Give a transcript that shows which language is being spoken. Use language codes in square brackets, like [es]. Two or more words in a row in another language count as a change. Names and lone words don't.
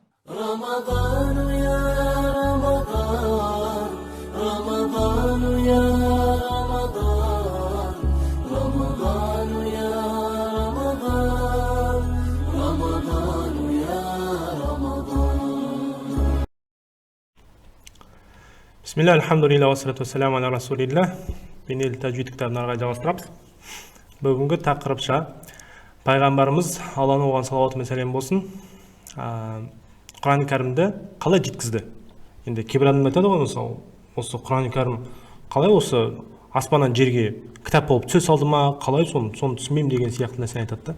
[ar] رمضان يا رمضان رمضان يا رمضان رمضان يا رمضان رمضان يا رمضان بسم الله الحمد لله والصلاة والسلام على رسول الله. [kk] بينелі тәжуид кітабын ары қарай жалғастырамыз. Бүгінгі тақырыпша пайғамбарымыз Алланың оған салауаты мен сәлем болсын, Құран Кәрімді қалай жеткізді? Енді кейбір адамдар айтады ғой, осы Құран Кәрім қалай осы аспаннан жерге кітап болып түсе салды ма, қалай соны түсінбеймін деген сияқты нәрсені айтады.